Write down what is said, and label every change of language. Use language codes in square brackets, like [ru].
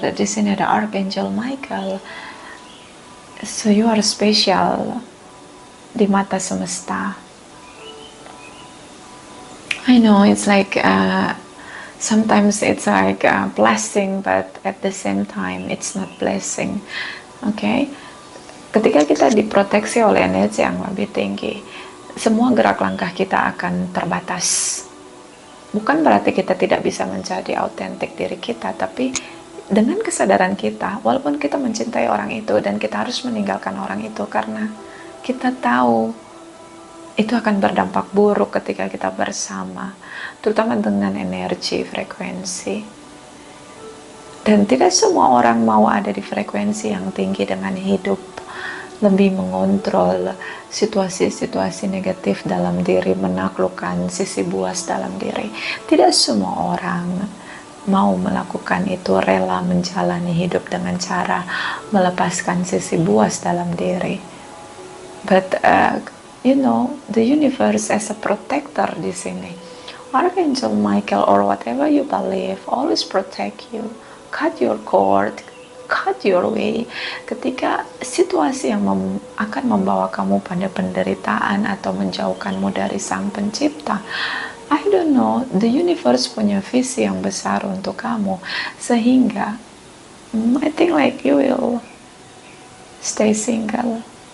[id] Di sini ada Archangel Michael. [en] So you are special [id] di mata semesta. [en] I know it's like sometimes it's like a blessing, but at the same time it's not blessing. Okay? [id] Ketika kita diproteksi oleh energi yang lebih tinggi, semua gerak langkah kita akan terbatas. Bukan berarti kita tidak bisa menjadi autentik diri kita, tapi dengan kesadaran kita, walaupun kita mencintai orang itu dan kita harus meninggalkan orang itu karena kita tahu itu akan berdampak buruk ketika kita bersama, terutama dengan energi, frekuensi. Dan tidak semua orang mau ada di frekuensi yang tinggi dengan hidup lebih mengontrol situasi-situasi negatif dalam diri, menaklukkan sisi buas dalam diri. Tidak semua orang mau melakukan itu, rela menjalani hidup dengan cara melepaskan sisi buas dalam diri. [en] But you know, the universe as a protector [id] di sini, [en] Archangel Michael or whatever you believe always protect you, cut your cord, cut your way. [id] Ketika situasi yang akan membawa kamu pada penderitaan atau menjauhkanmu dari Sang Pencipta, [en] I don't know, [id] the universe punya visi yang besar untuk kamu, sehingga [en] I think like you will stay single.